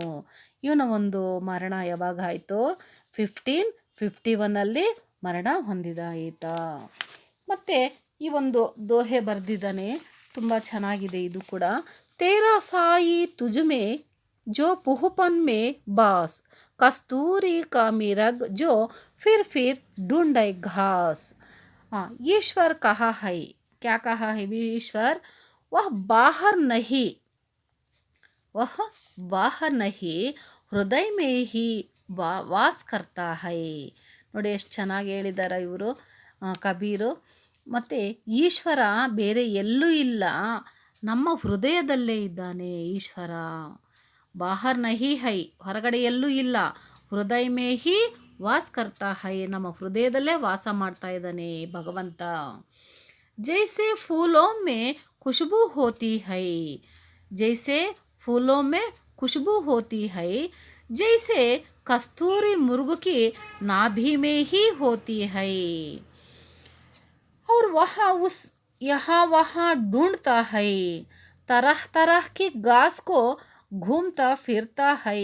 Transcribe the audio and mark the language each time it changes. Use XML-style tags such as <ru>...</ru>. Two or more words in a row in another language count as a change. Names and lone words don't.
<kn>ಇವನ ಒಂದು ಮರಣ ಯಾವಾಗ ಆಯಿತು? 1551 ಮರಣ ಹೊಂದಿದ ಈತ. ಮತ್ತು ಈ ಒಂದು ದೋಹೆ ಬರೆದಿದ್ದಾನೆ, ತುಂಬ ಚೆನ್ನಾಗಿದೆ ಇದು ಕೂಡ.</kn> <hi>तेरा साईं तुझमें ज्यों पुहुपन में बास, कस्तूरी का मिरग ज्यों फिर ढूंढे घास. ईश्वर कहा है, क्या कहा है ईश्वर? वह बाहर नहीं हृदय में ही वास करता है.</hi> <kn>ನೋಡಿ ಎಷ್ಟು ಚೆನ್ನಾಗಿ ಹೇಳಿದ್ದಾರೆ ಇವರು ಕಬೀರು. ಮತ್ತು ಈಶ್ವರ ಬೇರೆ ಎಲ್ಲೂ ಇಲ್ಲ, ನಮ್ಮ ಹೃದಯದಲ್ಲೇ ಇದ್ದಾನೆ ಈಶ್ವರ.</kn> <hi>बाहर नहीं है,</hi> <kn>ಹೊರಗಡೆ ಎಲ್ಲೂ ಇಲ್ಲ.</kn> <hi>हृदय में ही वास करता है,</hi> <kn>ನಮ್ಮ ಹೃದಯದಲ್ಲೇ ವಾಸ ಮಾಡ್ತಾ ಇದ್ದಾನೆ ಭಗವಂತ.</kn> <hi>जैसे फूलों में खुशबू होती है, ಜೈಸೆ फूलों में खुशबू होती है, जैसे कस्तूरी मुर्ग की नाभि में ही होती है, और वह उस यहाँ वहाँ ढूंढता है, तरह तरह की घास को घूमता फिरता है.</hi>